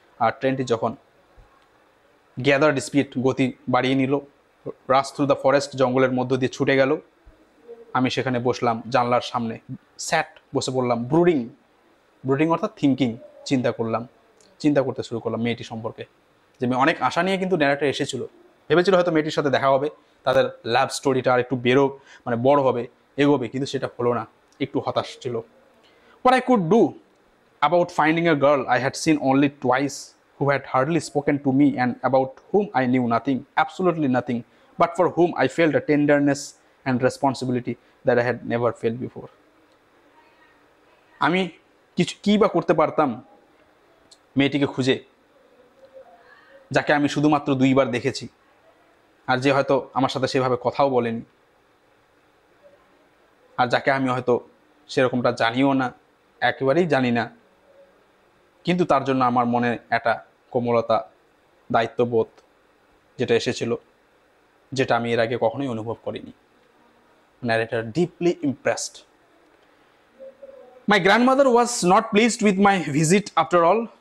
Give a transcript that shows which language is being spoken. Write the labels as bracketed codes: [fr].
[bn] আর ট্রেনটি যখন [en] gathered speed, [bn] গতি বাড়িয়ে নিল, [en] rushed through the forest, [bn] জঙ্গলের মধ্য দিয়ে ছুটে গেল, আমি সেখানে বসলাম জানলার সামনে। [en] sat, [bn] বসে পড়লাম। ব্রুডিং, ব্রুডিং অর্থাৎ থিঙ্কিং, চিন্তা করলাম, চিন্তা করতে শুরু করলাম মেয়েটি সম্পর্কে। যে অনেক আশা নিয়ে কিন্তু ন্যারেটর এসেছিল, ভেবেছিল হয়তো মেয়েটির সাথে দেখা হবে, তাদের লাভ স্টোরিটা আর একটু মানে বড় হবে, এগোবে, কিন্তু সেটা হলো না। একটু হতাশ ছিল। [en] What I could do about finding a girl I had seen only twice, who had hardly spoken to me and about whom I knew nothing, absolutely nothing, but for whom I felt a tenderness and responsibility that I had never felt before. [bn] আমি কি বা করতে পারতাম মেয়েটিকে খুঁজে, যাকে আমি শুধুমাত্র 2 বার দেখেছি, আর যে হয়তো আমার সাথে সেভাবে কথাও বলেনি, আর যাকে আমি হয়তো সেরকমটা জানিও না, একেবারেই জানি না, কিন্তু তার জন্য আমার মনে একটা কোমলতা, দায়িত্ববোধ যেটা এসেছিল, যেটা আমি এর আগে কখনোই অনুভব করিনি। [en] Narrator, deeply impressed. My grandmother was not pleased with my visit after all.